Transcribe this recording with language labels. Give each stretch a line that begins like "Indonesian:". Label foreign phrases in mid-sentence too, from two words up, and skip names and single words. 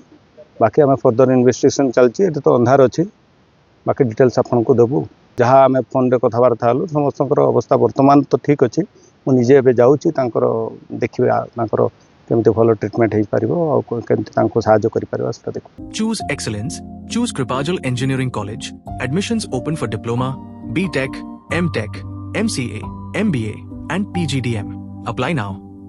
Odia: ବାକି ଆମେ
English: further investigation
Odia: ଚାଲିଛି। ଏଠି ତ ଅନ୍ଧାର ଅଛି। ବାକି ଡିଟେଲ୍ସ ଆପଣଙ୍କୁ ଦେବୁ। ଯାହା ଆମେ ଫୋନରେ କଥାବାର୍ତ୍ତା ହେଲୁ ସମସ୍ତଙ୍କର ଅବସ୍ଥା ବର୍ତ୍ତମାନ ତ ଠିକ୍ ଅଛି। ମୁଁ ନିଜେ ଏବେ ଯାଉଛି ତାଙ୍କର ଦେଖିବେ ତାଙ୍କର କେମିତି ଭଲ ଟ୍ରିଟମେଣ୍ଟ ହେଇପାରିବ ଆଉ କେମିତି ତାଙ୍କୁ ସାହାଯ୍ୟ କରିପାରିବା ସେଟା ଦେଖୁ।
English: Choose excellence. Choose Kripajal Engineering College. Admissions open for Diploma, B.Tech, M.Tech, MCA, MBA and PGDM. Apply now.